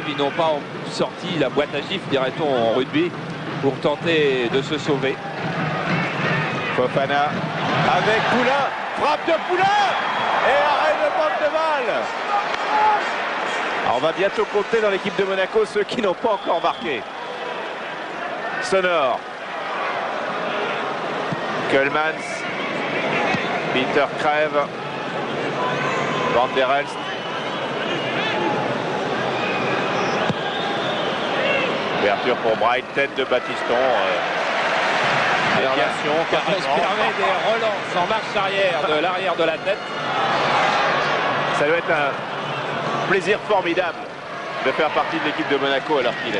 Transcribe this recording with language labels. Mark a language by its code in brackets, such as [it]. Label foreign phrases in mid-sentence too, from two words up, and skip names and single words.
[fr] Ils n'ont pas sorti la boîte à gifles, dirait-on en rugby, pour tenter de se sauver. Fofana avec Poulain, frappe de Poulain et arrêt de Van de Waal. Alors on va bientôt compter dans l'équipe de Monaco ceux qui n'ont pas encore marqué. Sonor. Keulemans. Peter Crève. Van der Elst. Ouverture pour Bright, tête de Battiston. Alors là, déviation, on se carrément. permet des relances en marche arrière de l'arrière de la tête. Ça doit être un plaisir formidable de faire partie de l'équipe de Monaco alors qu'il est.